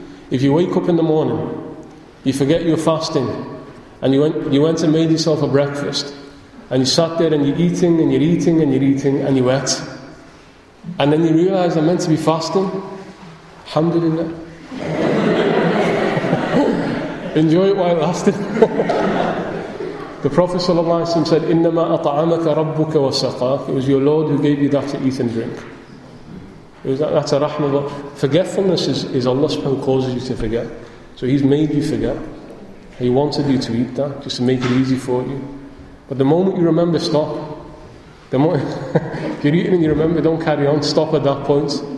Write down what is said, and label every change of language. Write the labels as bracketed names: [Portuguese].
[English] If you wake up in the morning, you forget you're fasting, and you went and made yourself a breakfast, And you sat there and you're eating and you're eating and you're eating and you ate. And then you realise I'm meant to be fasting. Alhamdulillah. Enjoy it while it lasted. The Prophet ﷺ said, [Arabic] إِنَّمَا أَطْعَمَكَ رَبُّكَ وَسَقَاكَ. [English] It was your Lord who gave you that to eat and drink. That's a rahmah. Forgetfulness is Allah subhanahu wa ta'ala causes you to forget. So He's made you forget. He wanted you to eat that, just to make it easy for you. But the moment you remember, stop. The moment if you're eating and you remember, don't carry on, stop at that point.